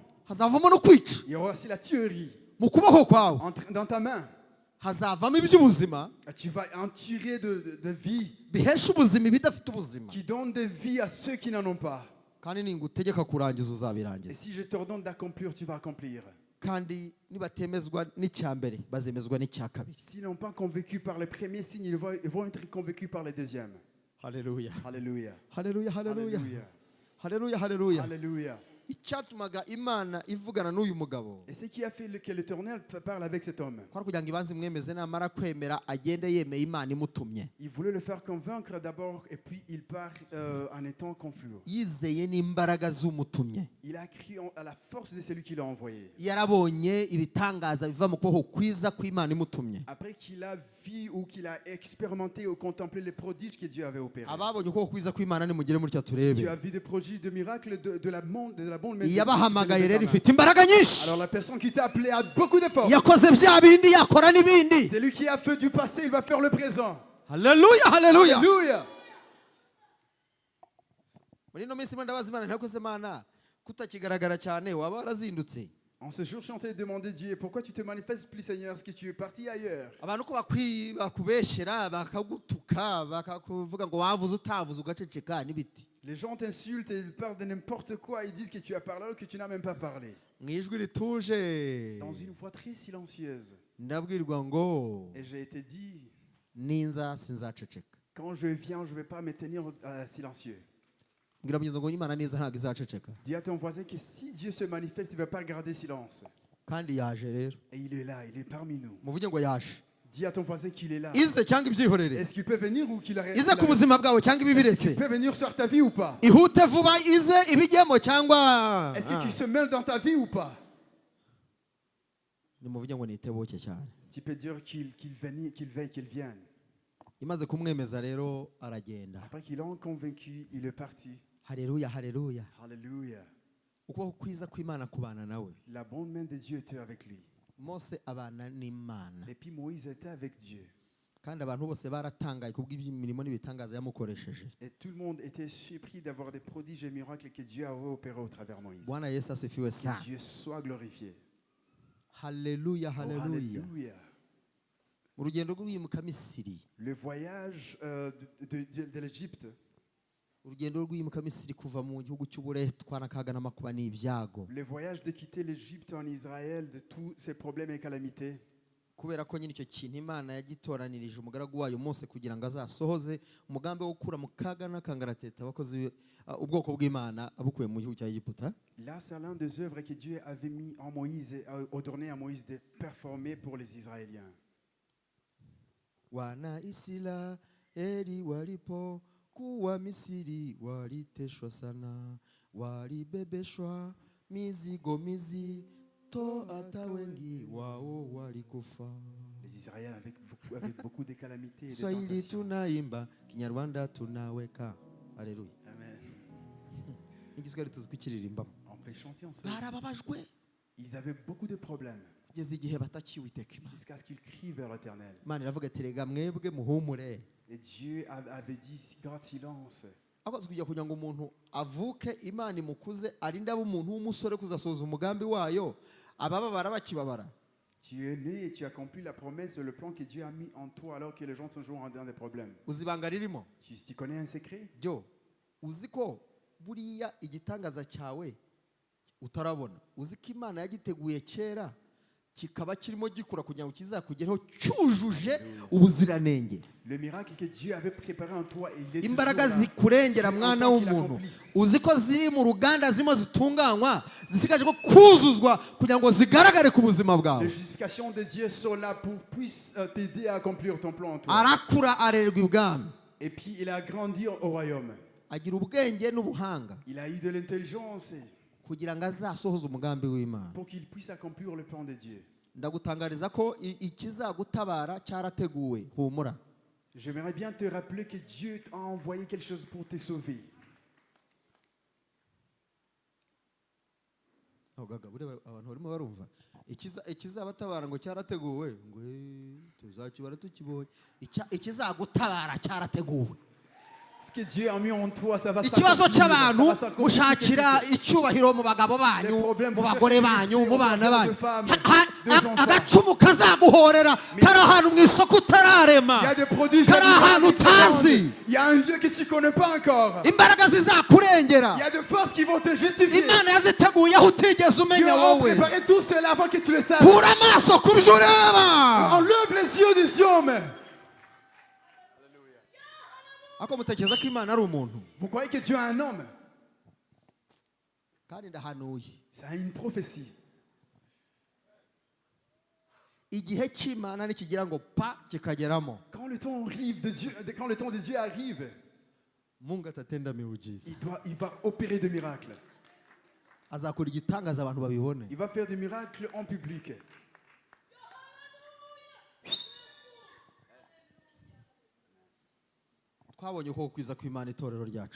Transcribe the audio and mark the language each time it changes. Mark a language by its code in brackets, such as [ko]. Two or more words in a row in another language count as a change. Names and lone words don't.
[rw] hazavamo no kwica [fr] il y aura aussi la tuerie. [rw] mu kuboko kwawe [fr] Dans ta main, [rw] hazavamo iby'ubuzima [fr] tu vas en tirer de vie [rw] bihesha ubuzima ibidafite ubuzima [fr] qui donne de vie à ceux qui n'en ont pas. [rw] kandi ningutegeka kurangiza [fr] Et [rw] uzabirangiza [fr] si je t'ordonne d'accomplir, tu vas accomplir. [rw] kandi nibatemezwa n'icya mbere bazemezwa n'icya kabiri [fr] S'ils n'ont pas convaincu par le premier signe, ils vont être convaincus par le deuxième. [rw] haleluya [fr] Alléluia. [rw] haleluya haleluya [fr] Alléluia. [rw] haleluya haleluya [fr] Alléluia. [rw] icyatumaga imana ivugana n'uyu mugabo [fr] Et ce qui a fait que l'Éternel parle avec cet homme, [rw] kwari kugira ngo ibanze imwemeze namara kwemera agende yemeye imana imutumye [fr] il voulait le faire convaincre d'abord et puis il part en étant confus. [rw] yizeye n'imbaraga z'umutumye [fr] Il a cru à la force de celui qui l'a envoyé. [rw] yarabonye ibitangaza biva mu kuboko kwiza kw'imana imutumye [fr] Après qu'il a vu ou qu'il a expérimenté ou contemplé les prodiges que Dieu avait opérés. [rw] ababonye ukuboko kwiza kw'imana nimugire muri cyo [fr] Tu [rw] turebe [fr] as vu des prodiges, des miracles de la bonne main de Dieu. [rw] iyabahamagaye rero ifite imbaraga nyinshi [fr] Alors la personne qui t'a appelé a beaucoup de force. [rw] yakoze bya bindi yakora n'ibindi [fr] C'est lui qui a fait du passé, il va faire le présent. [rw] haleluya haleluya [fr] Alléluia. [rw] muri ino minsi ndabaza imana ntakoze imana kutakigaragara cyane waba warazindutse [fr] En ce jour, je suis en train de demander Dieu, pourquoi tu te manifestes plus, Seigneur, est-ce que tu es parti ailleurs? [rw] abantu ko bakubeshyera bakagutuka bakakuvuga ngo wavuze utavuze ugaceceka n'ibiti [fr] Les gens t'insultent et ils parlent de n'importe quoi, ils disent que tu as parlé alors que tu n'as même pas parlé. [rw] mu ijwi rituje [fr] Dans une voix très silencieuse. [rw] ndabwirwa ngo [fr] Et j'ai été dit, [rw] ninza sinzaceceka [fr] quand je viens, je ne vais pas me tenir silencieux. [rw] mbwira mugenzi ngo imana neza ntabwo izaceceka [fr] Dis à ton voisin que si Dieu se manifeste, il ne va pas garder silence. [rw] kandi yaje rero [fr] Et il est là, il est parmi nous. [rw] muvuge ngo yaje [fr] Dis à ton voisin qu'il est là. [rw] ize cyangwa ibyihorere [fr] Est-ce qu'il peut venir ou qu'il a [rw] ize ku buzima bwawe cyangwa [fr] Est-ce [rw] ibibiretse [fr] qu'il peut venir sur ta vie ou pas? [rw] ihute vuba ize ibijyemo cyangwa [fr] Est-ce qu'il se mêle dans ta vie ou pas? [rw] nimuvuge ngo nitebuke cyane [fr] Tu peux dire qu'il veille, qu'il vienne. [rw] imaze kumwemeza rero aragenda [fr] Après qu'ils l'ont convaincu, il est parti. [rw] haleluya haleluya [fr] Alléluia. [rw] ukuboko kwiza kw'imana kubana nawe [fr] La bonne main de Dieu était avec lui. [rw] mose abana n'imana [fr] Et puis Moïse était avec Dieu. [rw] kandi abantu bose baratangaye kubw'imirimo n'ibitangaza yamukoresheje [fr] Et tout le monde était surpris d'avoir des prodiges et miracles que Dieu avait opérés au travers de Moïse. [sw] bwana yesu asifiwe [fr] Que [sw] sana [fr] Dieu soit glorifié. [rw] haleluya [fr] Oh, [rw] haleluya [fr] alléluia. [rw] mu rugendo rw'iyimuka misiri [fr] Le voyage de l'Égypte, [rw] urugendo rw'iyimuka misiri kuva mu gihugu cy'uburetwa n'akaga n'amakuba n'ibyago [fr] le voyage de quitter l'Égypte en Israël, de tous ces problèmes et calamités. [rw] kubera ko nyine icyo kintu imana yagitoranirije umugaragu wayo mose kugira ngo azasohoze umugambi wo gukura mu kaga n'akangarateta abakozi ubwoko bw'imana abukuye mu gihugu cya egiputa [fr] Là, c'est l'un des œuvres que Dieu avait mis en Moïse, et ordonné à Moïse de performer pour les Israéliens. [sw] wana Israeli walipo kuwa Misiri waliteshwa sana walibebeshwa mizigo mizito hata wengi wao walikufa. [fr] Les Israéliens avec beaucoup de calamités et de Swahili tentations. [sw] tunaimba Kinyarwanda tunaweka. [rw] Haleluya. Amen. Igiswahili tuzi kukiririmbamo. [fr] On peut chanter en soi. [rw] Barababajwe [fr] Ils avaient beaucoup de problèmes [rw] kugeza igihe batakiwiteka Imana. [fr] jusqu'à ce qu'ils crient vers l'Éternel. [rw] Imana iravuga ati rega mwebwe muhumure. [fr] Et Dieu avait dit, garde silence. [rw] Akoze kugira ngo umuntu avuke Imana imukuze arinde abo umuntu w'umusore kuzasoza umugambi wayo abababara bakibabara. [fr] Tu es né et tu as accompli la promesse, le plan que Dieu a mis en toi alors que les gens sont toujours dans des problèmes. [rw] Uzibanga ririmo. [fr] Tu connais un secret? [rw] Byo uziko buriya igitangaza cyawe utarabona uziko Imana yagiteguye kera kikaba kirimo gikura kugira ngo kizakugeraho cyujuje ubuziranenge. [fr] Le miracle que Dieu avait préparé en toi et il est toujours [rw] Imbaraga [fr] là. [rw] zikurengera [fr] C'est en [rw] mwana [fr] toi qu'il [rw] w'umuntu [fr] accomplisse. [rw] uziko ziri mu ruganda zirimo zitunganywa zisigaje ko kuzuzwa kugira ngo zigaragare ku buzima [fr] Les [rw] bwawe. [fr] justifications de Dieu sont là pour puisse t'aider à accomplir ton plan en toi. [rw] Arakura arerwa ibwami [fr] Et puis il a grandi au royaume. [rw] agira ubwenge n'ubuhanga [fr] Il a eu de l'intelligence [rw] kugira ngo azasohoze umugambi w'Imana. [fr] pour qu'il puisse accomplir le plan de Dieu. [rw] Ndagutangariza ko ikizagutabara cyarateguwe humura. [fr] J'aimerais bien te rappeler que Dieu t'a envoyé quelque chose pour te sauver. [rw] Abantu barimo barumva ikizabatabara ngo cyarateguwe ngo tuzakibara tukibonye ikizagutabara cyarateguwe. [fr] Ce que Dieu a mis en toi, ça va [rw] Ikibazo [fr] s'accomplir. [rw] cy'abantu [fr] Ça va s'accomplir. [rw] mushakira icyubahiro mu bagabo banyu mu bagore banyu mu bana banyu agacumu kazaguhorera kari ahantu mu isoko utararema [fr] Il y a des produits [rw] kari ahantu utazi [fr] Il y a un Dieu que tu ne connais pas encore. [rw] imbaraga zizakurengera [fr] Il y a des forces qui vont te justifier. [rw] Imana yaziteguye aho utigeze [fr] Dieu [rw] umenya [fr] a [rw] wowe. [fr] préparé tout cela avant que tu le saches. [rw] Kura amaso ku byo ureba. [fr] Enlève les yeux des hommes. [rw] Ako mutekereza ko Imana ari umuntu? [fr] Vous croyez que Dieu est un homme? [rw] kandi ndahanuye [fr] Ça a une prophétie. [rw] igihe cy'Imana nikigira ngo pa kikageramo [fr] Quand le temps arrive de Dieu, quand le temps de Dieu arrive, [sw] Mungu atatenda miujiza [fr] il va opérer des miracles. [rw] azakora igitangaza abantu babibone [fr] Il va faire des miracles en public. [rw] twabonye ukuboko kwiza kw'Imana itorero ryacu